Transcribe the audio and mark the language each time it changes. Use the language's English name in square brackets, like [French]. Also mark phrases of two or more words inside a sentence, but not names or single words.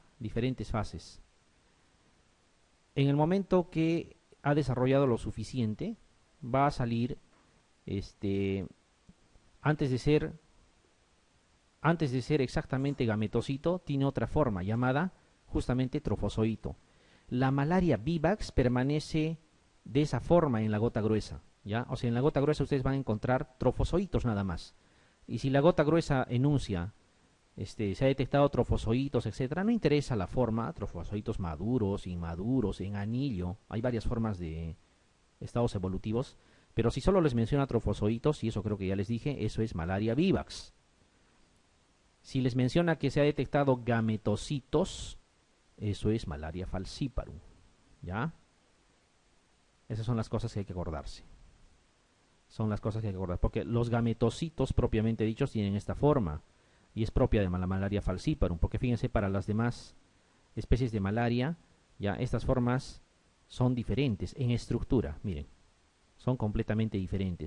[Spanish] Diferentes fases. En el momento que ha desarrollado lo suficiente, va a salir, antes de ser exactamente gametocito, tiene otra forma llamada justamente trofozoito. La malaria Vivax permanece de esa forma en la gota gruesa, ¿ya? O sea, en la gota gruesa ustedes van a encontrar trofozoitos nada más. Y si la gota gruesa enuncia, se ha detectado trofozoitos, etcétera, no interesa la forma, trofozoitos maduros, inmaduros, en anillo, hay varias formas de estados evolutivos, pero si solo les menciona trofozoitos, y eso creo que ya les dije, eso es malaria Vivax. Si les menciona que se ha detectado gametocitos, eso es malaria falciparum, ¿ya? Esas son las cosas que hay que acordarse. Son las cosas que hay que acordar, porque los gametocitos propiamente dichos tienen esta forma, y es propia de la malaria falciparum, porque fíjense, para las demás especies de malaria, ya estas formas son diferentes en estructura, miren, son completamente diferentes.